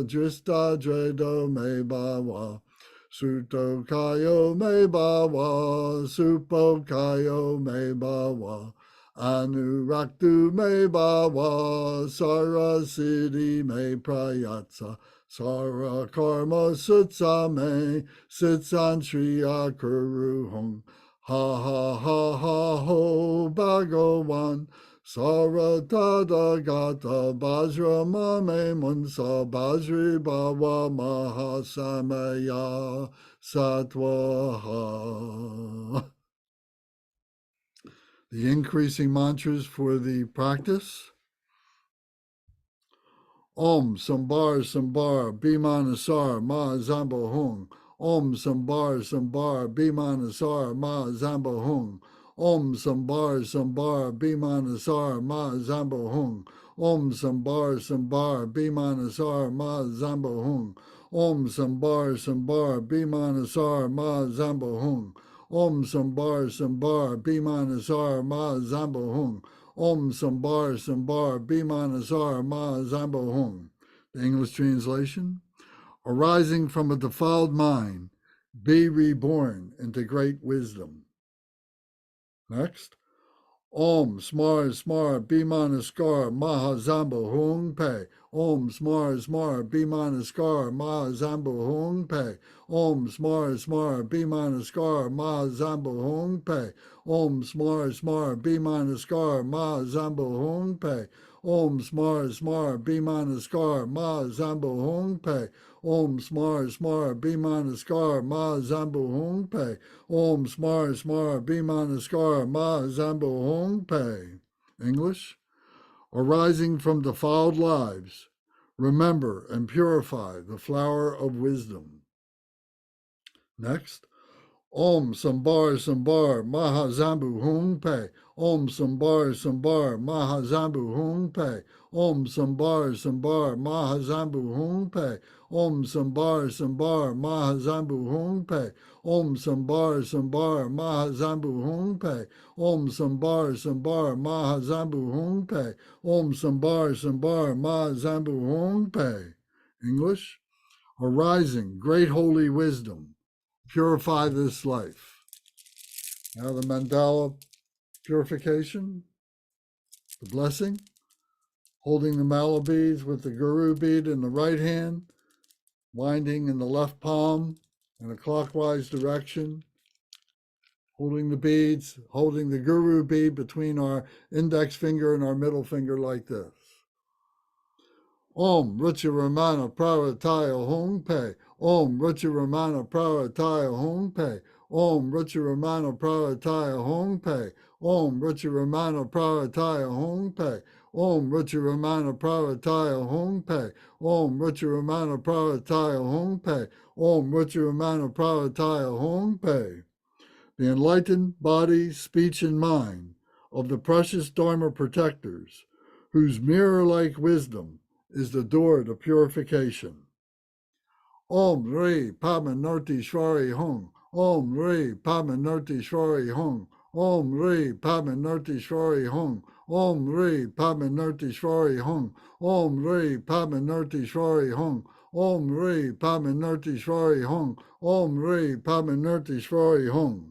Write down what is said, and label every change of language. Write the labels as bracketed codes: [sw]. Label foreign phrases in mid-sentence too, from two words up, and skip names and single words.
[sa] Drista Dredo Me Bhava Suto Kayo Me Bhava Supo Kayo Me Bhava Anuraktu Me Bhava Sara Siddhi Me Prayatsa Sara Karma Sutsa Me Sitsan Shriya Kuruhum. Ha ha ha ha ho Bhagavan. Saratada Gata Bajra Mame Munsa Bajri Bhava Mahasamaya Satwaha. [en] The increasing mantras for the practice. [sa] Om Sambar Sambar Bhimanasar Ma Zamba Hung. Om Sambar Sambar Bhimanasar Ma Zamba Hung. Om Sambar Sambar Bhimanasar Ma Zamba Hung. Om Sambar Sambar Bhimanasar Ma Zamba Hung. Om Sambar Sambar Bhimanasar Ma Zamba Hung. Om Sambar Sambar Bhimanasar Ma Zamba Hung. Om Sambar Sambar Bhimanasar Ma Zamba Hung. [en] The English translation: arising from a defiled mind, be reborn into great wisdom. Next. [sa] Om Smar Smar Bhimanaskar Maha Zamba Hung Pe. Om Smar Smar Bhimanaskar Maha Zamba Hung Pe. Om Smar Smar Bhimanaskar Maha Zamba Hung Pe. Om Smar Smar Bhimanaskar Maha Zamba Hung Pe. Om Smar Smar Bhimanaskar Maha Zamba Hung Pe. Om Smar Smar Bhimanaskar Maha Zamba Hung Pe. Om Smar Smar Bhimanaskar Ma Zambo Hong Pe. [en] English: arising from defiled lives, remember and purify the flower of wisdom. Next. [sa] Om Sambar Sambar Mahazambu Hung Pe. Om Sambar Sambar Mahazambu Hung Pe. Om Sambar Sambar Mahazambu Hung Pe. Om Sambar Sambar Mahazambu Hung Pe. Om Sambar Sambar Mahazambu Hung Pe. Om Sambar Sambar Mahazambu Hung Pe. Om Sambar Sambar Mahazambu Hung Pe. [en] English: arising great holy wisdom, purify this life. Now the mandala purification, the blessing, holding the mala beads with the guru bead in the right hand, winding in the left palm in a clockwise direction, holding the beads, holding the guru bead between our index finger and our middle finger like this. [sa] Om Ruchi Ramana Prarataya Hong Pe. Om Ruchi Ramana Prarataya Hong Pe. Om Ruchi Ramana Prarataya Hong Pe. Om Ruchi Ramana Prarataya Hong Pe. Om Ruchi Ramana Prarataya Hong Pe. Om Ruchi Ramana Prarataya Hong Pe. Om Ruchi Ramana Prarataya Hong Pe. [en] The enlightened body, speech, and mind of the precious Dharma protectors, whose mirror-like wisdom is the door to purification. [sa] Om Re Padmanarti Shvari Hung. Om Re Padmanarti Shvari Hung. Om Re Padmanarti Shvari Hung. Om Re Padmanarti Shvari Hung. Om Re Padmanarti Shvari Hung. Om Re Padmanarti Shvari Hung. Om Re Padmanarti Shvari Hung.